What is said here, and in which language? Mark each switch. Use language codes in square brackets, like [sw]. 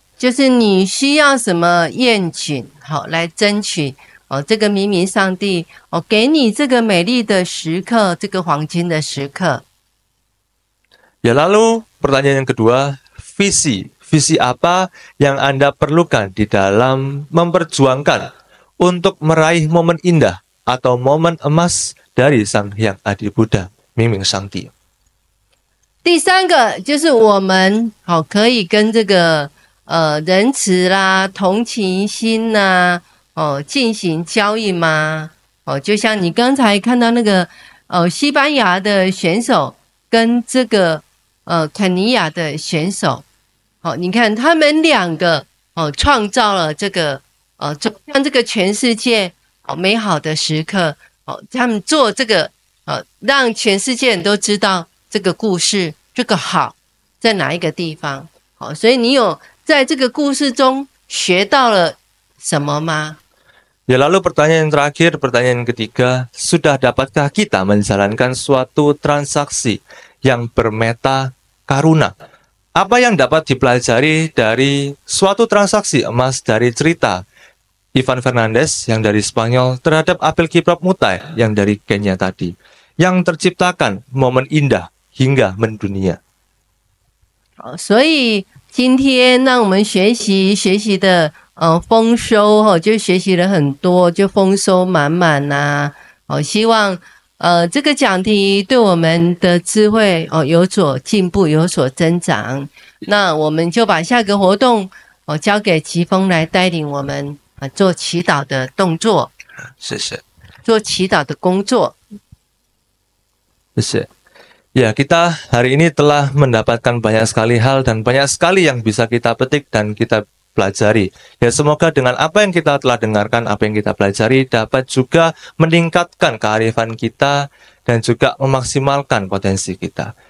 [zh] 就是你需要什么愿景来争取这个明明上帝给你这个美丽的时刻，这个黄金的时刻。 [id] Ya, lalu pertanyaan yang kedua, visi apa yang Anda perlukan di dalam memperjuangkan untuk meraih momen indah atau momen emas dari Sang Hyang Adi Buddha, Mingming Shangti. [zh] 第3个就是我们可以跟这个仁慈啦、同情心呐进行交易吗？就像你刚才看到那个西班牙的选手跟这个肯尼亚的选手你看他们2个创造了这个让这个全世界美好的时刻他们做这个让全世界人都知道这个故事这个好在哪一个地方所以你有在这个故事中学到了什么吗？ [id] Ya, lalu pertanyaan yang terakhir, pertanyaan ketiga, sudah dapatkah kita menjalankan suatu transaksi yang bermeta karuna? Apa yang dapat dipelajari dari suatu transaksi emas dari cerita Ivan Fernandez yang dari Spanyol terhadap Abel Kiprop Mutai yang dari Kenya tadi, yang terciptakan momen indah hingga mendunia. [zh] 所以今天让我们学习的丰收就学习了很多，就丰收满满呐希望这个讲题对我们的智慧有所进步，有所增长。那我们就把下个活动交给奇峰来带领我们做祈祷的动作，谢谢，做祈祷的工作。谢谢。 [id] Ya, kita hari ini telah mendapatkan banyak sekali hal dan banyak sekali yang bisa kita petik dan kita pelajari. Ya, semoga dengan apa yang kita telah dengarkan, apa yang kita pelajari dapat juga meningkatkan kearifan kita dan juga memaksimalkan potensi kita.